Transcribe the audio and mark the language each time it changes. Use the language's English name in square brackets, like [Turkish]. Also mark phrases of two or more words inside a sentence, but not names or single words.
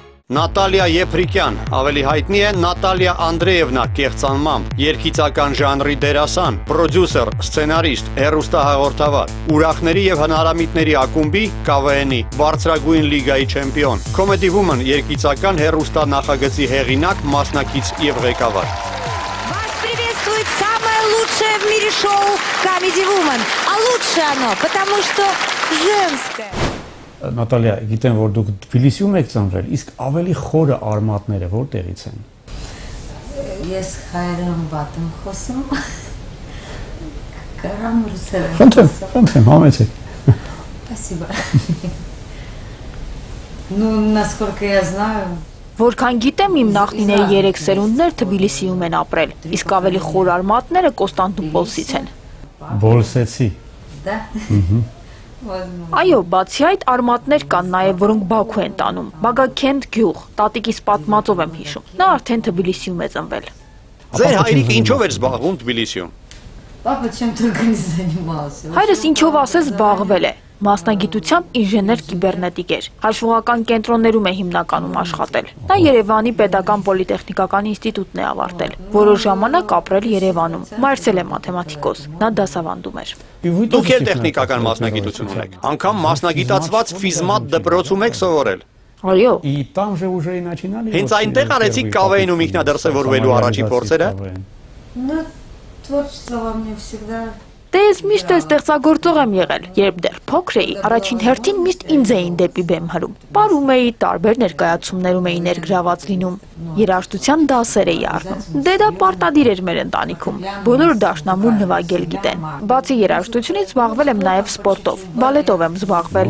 [Armenian] Նատալիա Եփրիկյան, ավելի հայտնի է Նատալիա Անդրեևնա կեղծանմամբ, երգիծական ժանրի դերասան, պրոդյուսեր, սցենարիստ, հեռուստահաղորդավար, ուրախների եւ հնարամիտների ակումբի ԿՎՆ-ի բարձրագույն լիգայի չեմպիոն, Comedy Woman երգիծական հեռուստանախագծի հեղինակ, մասնակից եւ ղեկավար։ [Russian] Вас приветствует самое лучшее в мире шоу Comedy Woman. А лучше оно, потому что женское. [Armenian] Նատալիա, գիտեմ, որ դուք Թբիլիսիում եք ծնվել, իսկ ավելի խորը արմատները որտեղից են։ Ես հայերեն վատ եմ խոսում։ Կարամ ռուսերեն Խնդրեմ, համեցեք։ [Russian] Спасибо. Ну, насколько я знаю, [Armenian] Որքան գիտեմ, իմ նախնիների 3 սերունդներ Թբիլիսիում են ապրել, իսկ ավելի խոր արմատները Կոստանդնուպոլսից են։ Բոլսեցի։ да? Այո, բացի այդ արմատներ կան նաև, որոնք Բաքու են տանում։ Բագաքենտ գյուղ, տատիկիս պատմածով եմ հիշում։ Նա արդեն Թբիլիսիում է ծնվել։ Ձեր հայրիկը ինչով էր զբաղվում Թբիլիսիում։ [Russian] Папа чем только не занимался. [Armenian] Հայրս ինչով ասես զբաղվել է։ Մասնագիտությամբ ինժեներ կիբերնետիկ էր։ Հաշվողական կենտրոններում է հիմնականում աշխատել։ Նա Երևանի Պետական պոլիտեխնիկական ինստիտուտն է ավարտել, որոշ ժամանակ ապրել Երևանում։ Մայրս էլ է մաթեմատիկոս։ Նա դասավանդում էր։ Դուք էլ տեխնիկական մասնագիտություն ունեք։ Անգամ մասնագիտացված ֆիզմատ դպրոցում եք սովորել։ Այո։ [Russian] И там же уже и начинали. [Armenian] Հենց այնտեղ արեցիք ԿՎՆ-ում ինքնադրսևորվելու առաջին փորձերը։ [Russian] Ну, творчество во мне всегда. [Armenian] Դե ես միշտ ստեղծագործող եմ եղել, երբ դեռ փոքր էի, առաջին հերթին միշտ ինձ էին դեպի բեմ հրում։ Պարում էի, տարբեր ներկայացումներում էի ներգրաված լինում, երաժշտության դասեր էի առնում։ Դե դա պարտադիր էր մեր ընտանիքում, բոլորը դաշնամուր նվագել գիտեն։ Բացի երաժշտությունից զբաղվել եմ նաև սպորտով, բալետով եմ զբաղվել։